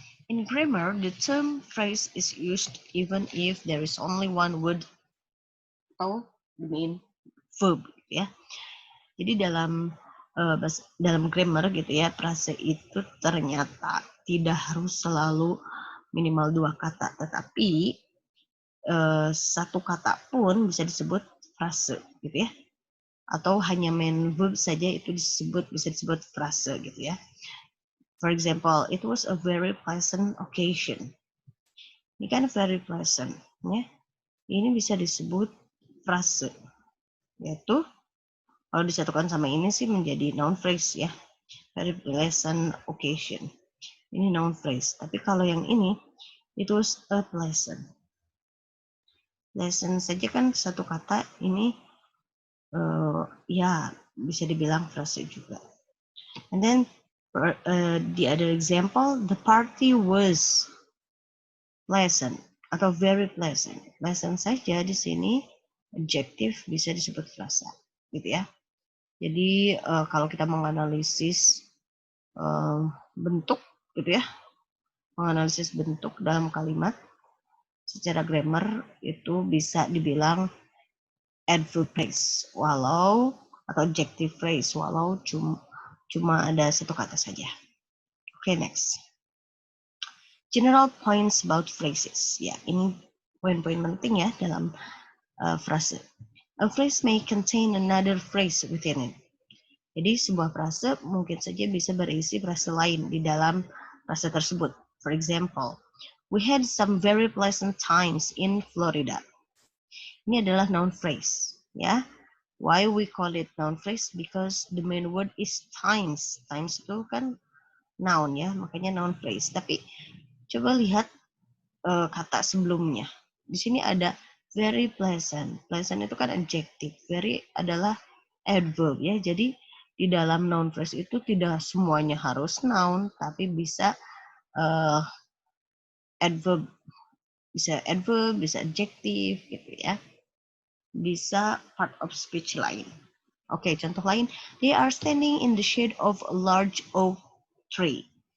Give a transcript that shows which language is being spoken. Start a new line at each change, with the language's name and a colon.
English: In grammar, the term phrase is used even if there is only one word atau the main verb, ya.
Indonesian: Jadi dalam grammar gitu ya, frase itu ternyata tidak harus selalu minimal 2 kata, tetapi satu kata pun bisa disebut frase gitu ya, atau hanya main verb saja itu bisa disebut frase gitu ya.
English: For example, it was a very pleasant occasion.
Indonesian: Ini kan very pleasant, ya. Ini bisa disebut frase, yaitu kalau disatukan sama ini sih menjadi noun phrase, ya.
English: Very pleasant occasion.
Indonesian: Ini
English: noun phrase.
Indonesian: Tapi kalau yang ini,
English: it was a pleasant.
Indonesian: Pleasant saja kan satu kata, ini ya bisa dibilang frase juga.
English: And then the other example, the party was pleasant
Indonesian: atau
English: very pleasant.
Indonesian: Pleasant saja di sini adjective bisa disebut frasa, gitu ya. Jadi kalau kita menganalisis bentuk, gitu ya, menganalisis bentuk dalam kalimat secara grammar itu bisa dibilang adverb phrase atau adjective phrase walau cuma ada satu kata saja.
English: Okay, next. General points about phrases.
Indonesian: Ya, ini poin-poin penting ya dalam frase.
English: A phrase may contain another phrase within it.
Indonesian: Jadi sebuah frase mungkin saja bisa berisi frase lain di dalam frase tersebut.
English: For example, we had some very pleasant times in Florida.
Indonesian: Ini adalah
English: noun phrase, ya. Why we call it noun phrase? Because the main word is times.
Indonesian: Times itu kan noun ya, makanya noun phrase. Tapi coba lihat kata sebelumnya. Di sini ada very pleasant. Pleasant itu kan adjective. Very adalah adverb ya. Jadi di dalam noun phrase itu tidak semuanya harus noun, tapi bisa adverb, bisa adjective gitu ya. Bisa part of speech lain. Oke, contoh lain.
English: They are standing in the shade of a large oak tree.